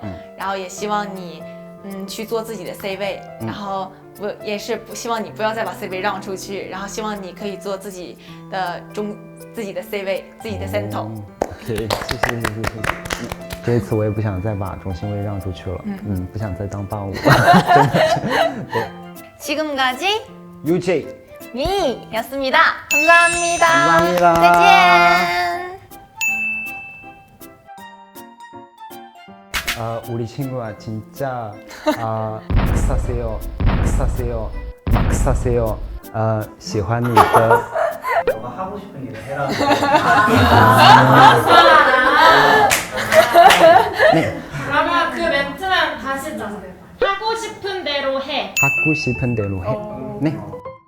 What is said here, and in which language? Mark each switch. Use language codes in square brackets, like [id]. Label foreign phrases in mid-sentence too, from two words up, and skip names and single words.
[zh] 然后也希望你去做自己的 C 位，然后也是不希望你不要再把 C 位让出去，然后希望你可以做自己的 C 位，自己的 center。 OK， 谢谢。这一次我也不想再把中心位让出去了，不想再当伴舞了，真的。对 [ko] 지금까지 UJ 미였습니다. 감사합니다. 감사합니다. [zh] 再见. [ko] 우리 친구가 진짜 막 사세요, 막 사세요, 막 사세요. [zh] 喜欢你的 [ko] 너가 하고 싶은 일 해라. 그러면 그 멘트는 다시 짜서 하고 싶은 대로 해. 하고 싶은 대로 해. 네.